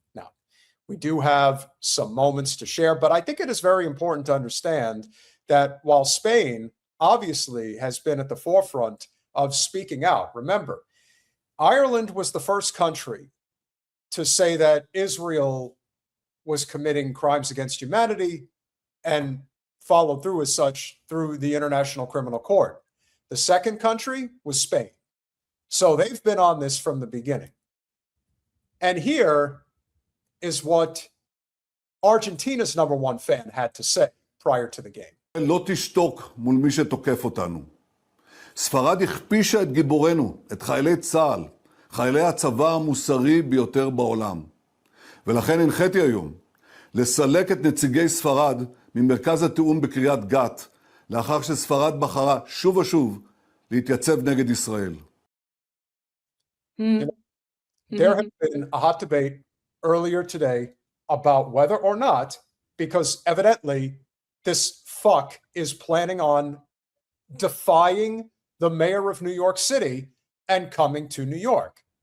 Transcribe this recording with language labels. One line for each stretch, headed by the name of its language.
English: Now, we do have some moments to share, but I think it is very important to understand that while Spain obviously has been at the forefront of speaking out, remember, Ireland was the first country to say that Israel was committing crimes against humanity and followed through as such through the International Criminal Court. The second country was Spain. So they've been on this from the beginning. And here is what Argentina's #1 fan had to say prior to the game.
Hebrew: לא תשתוק מול מי שתוקף אותנו. ספרד הכפישה את גיבורנו, את חיילי צה"ל, חיילי הצבא המוסרי ביותר בעולם. ולכן הנחיתי היום לסלק את נציגי ספרד ממרכז התיאום בקריית גת, לאחר שספרד בחרה שוב ושוב להתייצב נגד ישראל.
English: There has been a hot debate earlier today about whether or not, because evidently this fuck is planning on defying the mayor of New York City and coming to New York.